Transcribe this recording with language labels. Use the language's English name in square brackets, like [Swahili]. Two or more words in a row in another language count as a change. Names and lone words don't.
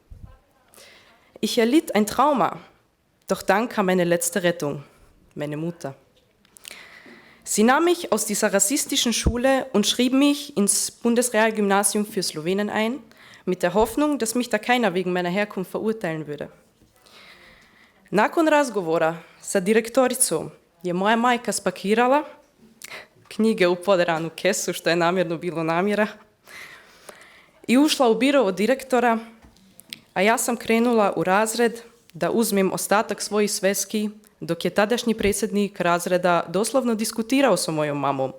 [German] Ich erlitt ein Trauma, doch dann kam meine letzte Rettung, meine Mutter. Sie nahm mich aus dieser rassistischen Schule und schrieb mich ins Bundesrealgymnasium für Slowenen ein, mit der Hoffnung, dass mich da keiner wegen meiner Herkunft verurteilen würde. [Bosnian] Nakon razgovora sa direktoricom je moja majka spakirala knjige u poderanu kesu, što je namjerno bilo namjera, i ušla u biro od direktora, a ja sam krenula u razred da uzmem ostatak svojih sveski, dok je tadašnji predsjednik razreda doslovno diskutirao sa mojom mamom.